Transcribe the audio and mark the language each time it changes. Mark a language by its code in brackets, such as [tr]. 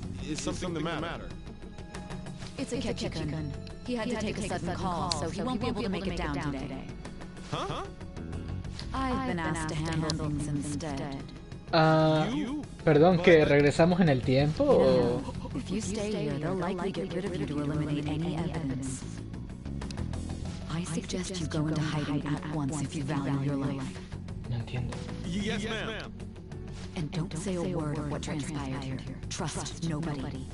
[en] Is something the matter? It's a Ketchikan. He had to take a sudden call, so he won't be able to make it down today. Huh? I've been asked to handle things instead. [es] Perdón, que regresamos en el tiempo o... [en] If you stay here, they'll likely get rid of you to eliminate any evidence. I suggest you go into hiding at once if you value your life. [es] No entiendo. [en] Yes, ma'am. And don't say a word of what transpired here. Trust nobody.